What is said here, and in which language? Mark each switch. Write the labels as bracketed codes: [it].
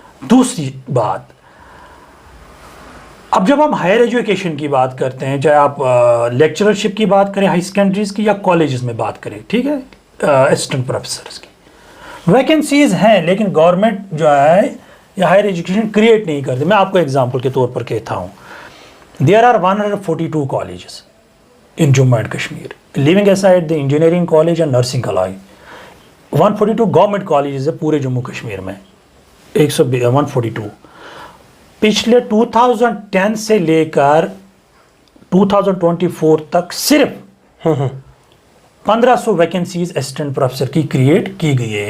[ur] دوسری بات, اب جب ہم ہائر ایجوکیشن کی بات کرتے ہیں, چاہے آپ لیکچررشپ کی بات کریں ہائی سیکنڈریز کی یا کالجز میں بات کریں, ٹھیک ہے, اسسٹنٹ پروفیسرز کی ویکنسیز ہیں, لیکن گورنمنٹ جو ہے یا ہائر ایجوکیشن کریٹ نہیں کرتے. میں آپ کو ایگزامپل کے طور پر کہتا ہوں, [en] There are 142 colleges in Jammu and Kashmir, leaving aside the engineering college and nursing college. [ur] 142 government colleges ہے پورے جموں کشمیر میں, 142. پچھلے 2010 سے لے کر 2024 تک صرف 1500 ویکنسیز اسسٹنٹ پروفیسر کی کریٹ کی گئی ہے.